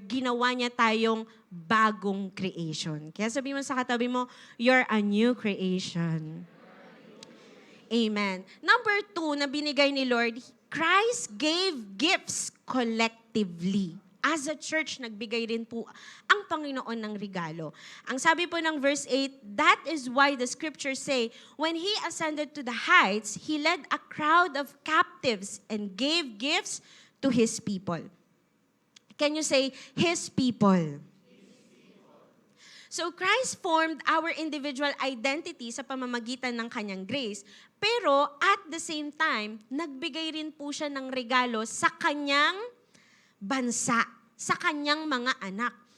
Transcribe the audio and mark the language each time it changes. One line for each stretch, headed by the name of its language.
Filipino: Ginawa niya tayong bagong creation. Kaya sabi mo sa katabi mo,
English: you're a new creation.
Filipino: Amen.
English: Number 2 na binigay ni Lord, Christ gave gifts collectively.
Filipino: As a church, nagbigay rin po ang Panginoon ng regalo. Ang sabi po ng
English: verse 8, that is why the scriptures say, when He ascended to the heights, He led a crowd of captives and gave gifts to His people. Can you say, His people? So Christ formed our individual identity
Filipino: sa pamamagitan ng Kanyang grace, pero at the same time, nagbigay rin po siya ng regalo sa Kanyang bansa, sa kanyang mga anak.